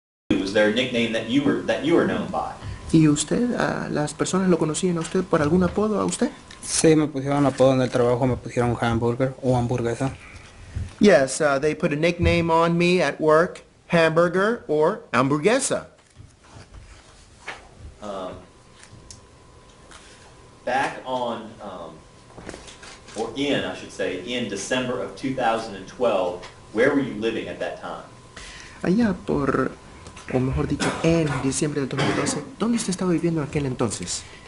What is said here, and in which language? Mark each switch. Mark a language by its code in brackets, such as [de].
[en] Was there a nickname that you were known by? [es] ¿Y usted, las personas lo conocían a usted por algún apodo a usted? Sí, me pusieron apodo en el trabajo, me pusieron hamburger o hamburguesa. [en] Yes, they put a nickname on me at work, hamburger or hamburguesa. Back on, or in, I should say, in December of 2012, where were you living at that time? [es] Allá por, o mejor dicho, en diciembre del 2012, ¿dónde usted estaba viviendo en aquel entonces?